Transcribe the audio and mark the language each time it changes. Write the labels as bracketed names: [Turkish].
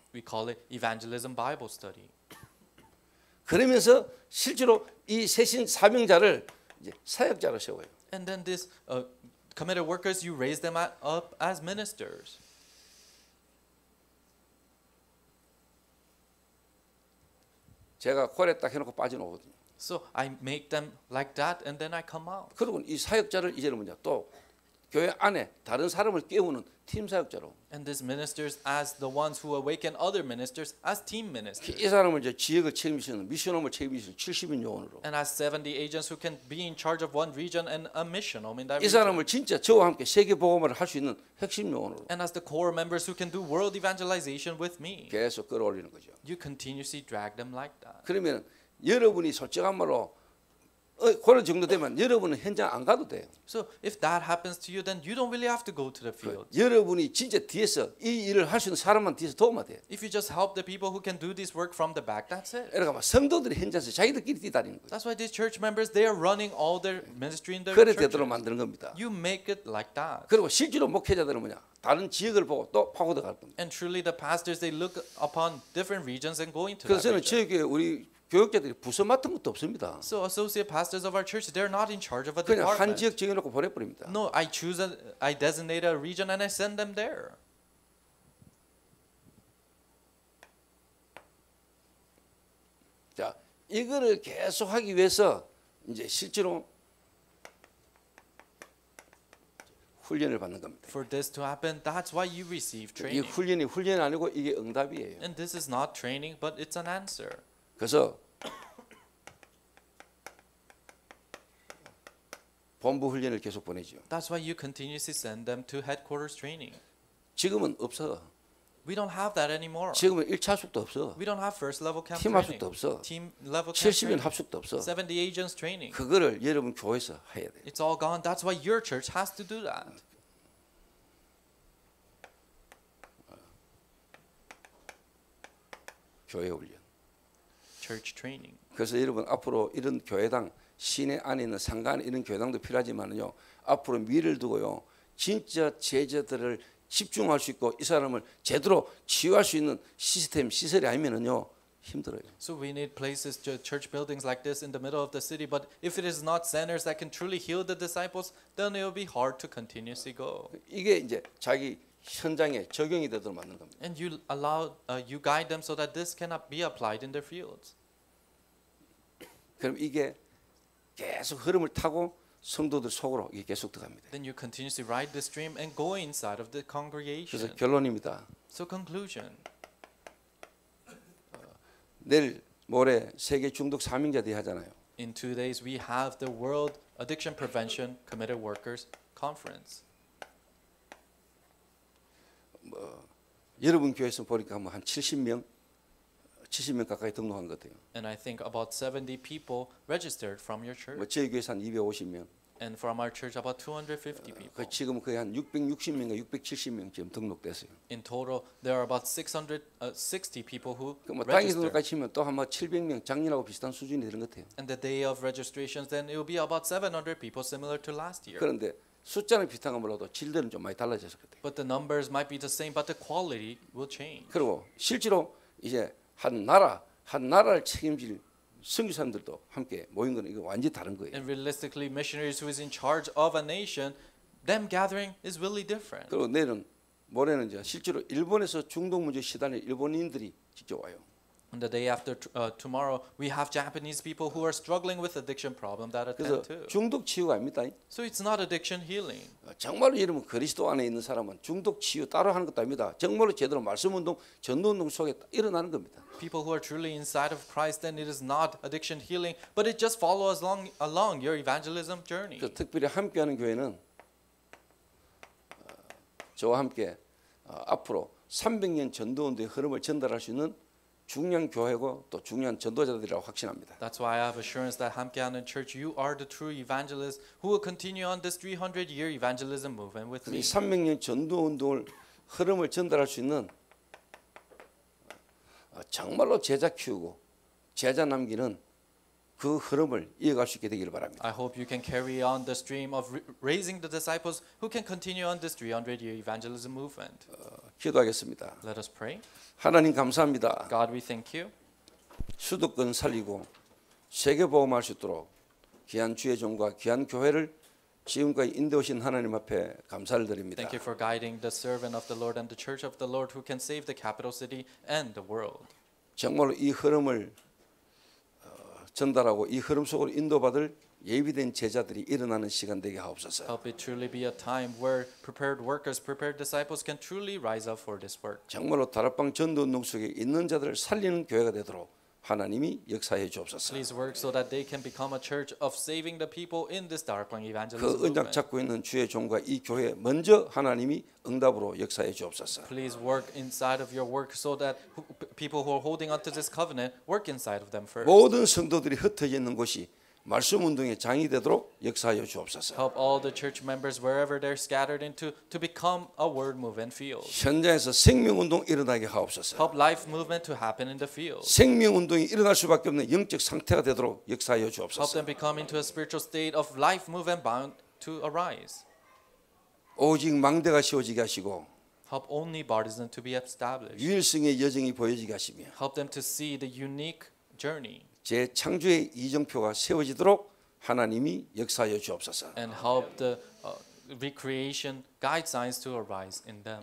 [English] We call it evangelism Bible study. [Korean] 그러면서 실제로 이 새신 사명자를 이제 사역자로 세워요. [English] And then this committed workers, you raise them up as ministers. [Korean] 제가 콜에 딱 해놓고 빠져나오거든요. [English] So I make them like that, and then I come out. [Korean] 그리고 이 사역자를 이제는 뭐냐 또 교회 안에 다른 사람을 깨우는 팀 사역자로. [English] And these ministers as the ones who awaken other ministers as team ministers. [Korean] 이 사람을 이제 지역을 책임지는 미션홈을 책임지는 70인 요원으로. [English] And as 70 agents who can be in charge of one region and a mission home in that [Korean] 이 [English] region. [Korean] 사람을 진짜 저와 함께 세계 복음을 할 수 있는 핵심 요원으로. [English] And as the core members who can do world evangelization with me. [Korean] 계속 끌어올리는 거죠. [English] You continuously drag them like that. [Korean] 그러면 여러분이 솔직한 말로 그런 정도 되면 여러분은 현장 안 가도 돼요. [English] So if that happens to you, then you don't really have to go to the field. [Korean] 여러분이 진짜 뒤에서 이 일을 할 수 있는 사람만 뒤에서 도우면 돼요. [English] If you just help the people who can do this work from the back, that's it. [Korean] 그러니까 성도들이 현장에서 자기들끼리 뛰다니는 거예요. [English] That's why these church members, they are running all their ministry in their [Korean] 그래 [English] churches. [Korean] 되도록 만드는 겁니다. [English] You make it like that. [Korean] 그리고 실제로 목회자들은 뭐냐? 다른 지역을 보고 또 파고들 갈 겁니다. [English] And truly the pastors, they look upon different regions and go into [Korean] 그래서 저는 [English] that region. [Korean] 저희 교회 우리 교육자들이 부서 맡은 것도 없습니다. [English] So associate pastors of our church, they're not in charge of a [Korean] 그냥 한 [English] department. [Korean] 지역 정해놓고 보내버립니다. [English] No, I designate a region and I send them there. [Korean] 자, 이거를 계속 하기 위해서 이제 실제로 훈련을 받는 겁니다. [English] For this to happen, that's why you receive [Korean] 이 [English] training. [Korean] 훈련이 아니고 이게 응답이에요. [English] And this is not training, but it's an answer. [Korean] 그래서 본부 훈련을 계속 보내죠. [English] That's why you continuously send them to headquarters training. [Korean] 지금은 없어. [English] We don't have that anymore. [Korean] 지금은 1차 합숙도 없어. [English] We don't have first level camp [Korean] 팀 [English] training. [Korean] 합숙도 없어. [English] Team level camp [Korean] 70인 [English] training. [Korean] 합숙도 없어. [English] 70 agents training. [Korean] 그거를 여러분 교회에서 해야 돼요. [English] It's all gone. That's why your church has to do that. [Korean] 교회 훈련. [English] Church training. [Korean] 그래서 여러분 앞으로 이런 교회당 시내 안에 있는 상가 안에 이런 교회당도 필요하지만은요. 앞으로 미래를 두고요. 진짜 제자들을 집중할 수 있고 이 사람을 제대로 치유할 수 있는 시스템 시설이 아니면은요. 힘들어요. [English] So we need places, church buildings like this in the middle of the city. But if it is not centers that can truly heal the disciples, then it will be hard to continuously go. [Korean] 이게 이제 자기 현장에 적용이 되도록 만든 겁니다. [English] And you allow, you guide them so that this cannot be applied in their fields. [Korean] 그럼 이게 계속 흐름을 타고 성도들 속으로 이게 계속 들어갑니다. [English] Then you continuously ride the stream and go inside of the congregation. [Korean] 그래서 결론입니다. [English] So conclusion. [Korean] 내일 모레 세계 중독 사명자 대회 하잖아요. [English] In 2 days, we have the World Addiction Prevention Committed Workers Conference. [Korean] 여러분 교회에서 보니까 뭐 한 70명 가까이 등록한 것 같아요. [English] And I think about 70 people registered from your church. [Korean] 뭐 저희 교회에서 한 250명. [English] And from our church, about 250 people. [Korean] 그 지금 거의 한 660명과 670명 지금 등록됐어요. [English] In total, there are about 660 people who [Korean] 그뭐 단기 [English] registered. [Korean] 등록까지 치면 또 한 뭐 700명 작년하고 비슷한 수준이 되는 것 같아요. [English] And the day of registrations, then it will be about 700 people, similar to last year. [Korean] 그런데 숫자는 비슷한 건 몰라도 질들은 좀 많이 달라졌을 것 같아요. [English] But the numbers might be the same, but the quality will change. [Korean] 그리고 실제로 이제 한 나라를 책임질 선교사님들도 함께 모인 거는 이거 완전히 다른 거예요. [English] And realistically, missionaries who is in charge of a nation, them gathering is really different. [Korean] 그리고 모레는 이제 실제로 일본에서 중독 문제 시달린 일본인들이 직접 와요. [English] And the day after tomorrow, we have Japanese people who are struggling with addiction problem that [Korean] 그래서 [English] attend too. [Korean] 중독 치유가 아닙니다. [English] So it's not addiction healing. [Korean] 정말로 여러분 그리스도 안에 있는 사람은 중독 치유 따로 하는 것도 아닙니다. 정말로 제대로 말씀 운동, 전도 운동 속에 일어나는 겁니다. [English] People who are truly inside of Christ, then it is not addiction healing, but it just follows along your evangelism journey. [Korean] 그래서 특별히 함께하는 교회는 저와 함께 앞으로 300년 전도 운동의 흐름을 전달할 수 있는 중요한 교회고 또 중요한 전도자들이라고 확신합니다. [English] That's why I have assurance that 함께하는 Church, you are the true evangelists who will continue on this 300-year evangelism movement with [Korean] 이 300년 전도 운동을 흐름을 전달할 수 있는 정말로 제자 키우고 제자 남기는 그 흐름을 이어갈 수 있게 되기를 바랍니다. [English] I hope you can carry on the stream of raising the disciples who can continue on this 300-year evangelism movement. [Korean] 기도하겠습니다. [English] Let us pray. [Korean] 하나님 감사합니다. [English] God, we thank you. [Korean] 수도권 살리고 세계 보험할 수 있도록 귀한 주의 종과 귀한 교회를 지금까지 인도하신 하나님 앞에 감사를 드립니다. [English] Thank you for guiding the servant of the Lord and the church of the Lord who can save the capital city and the world. [Korean] 정말로 이 흐름을 전달하고 이 흐름 속으로 인도받을 예비된 제자들이 일어나는 시간 되게 하옵소서. [English] Help it truly be a time where prepared workers, prepared disciples can truly rise up for this work. [Korean] 정말로 다락방 전도운동 속에 있는 자들을 살리는 교회가 되도록 하나님이 역사해 주옵소서. [English] Please work so that they can become a church of saving the people in this Darpang evangelism [Korean] 그 은약 [English] movement. [Korean] 잡고 있는 주의 종과 이 교회 먼저 하나님이 응답으로 역사해 주옵소서. [English] Please work inside of your work so that people who are holding onto this covenant work inside of them first. [Korean] 모든 성도들이 흩어져 있는 곳이 말씀 운동의 장이 되도록 역사하여 주옵소서. [English] Help all the church members wherever they're scattered into to become a word movement field. [Korean] 현장에서 생명 운동 일어나게 하옵소서. [English] Help life movement to happen in the field. [Korean] 생명 운동이 일어날 수밖에 없는 영적 상태가 되도록 역사하여 [English] Help [Korean] 주옵소서. [English] them become into a spiritual state of life movement bound to arise. [Korean] 오직 망대가 세워지게 하시고 [English] Help only baptism to be established. [Korean] 유일성의 여정이 보여지게 하시며 [English] Help them to see the unique journey. [Korean] 제 창조의 이정표가 세워지도록 하나님이 역사하여 주옵소서. [English] And help the recreation guide signs to arise in them.